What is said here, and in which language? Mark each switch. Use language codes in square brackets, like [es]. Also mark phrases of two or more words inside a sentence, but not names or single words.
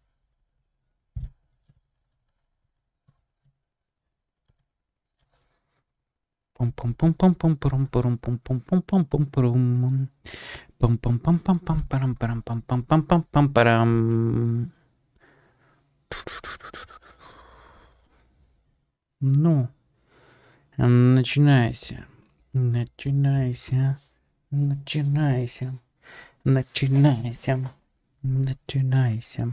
[ru] Пум-пум-пум-пум-пум-пум-пум-пум-пум-пум-пум-пум. Пам-пам-пам-пам-парам-пам-пам-пам-пам-парам. Ну, начинайся. Начинайся. Начинайся. Начинайся. Начинайся.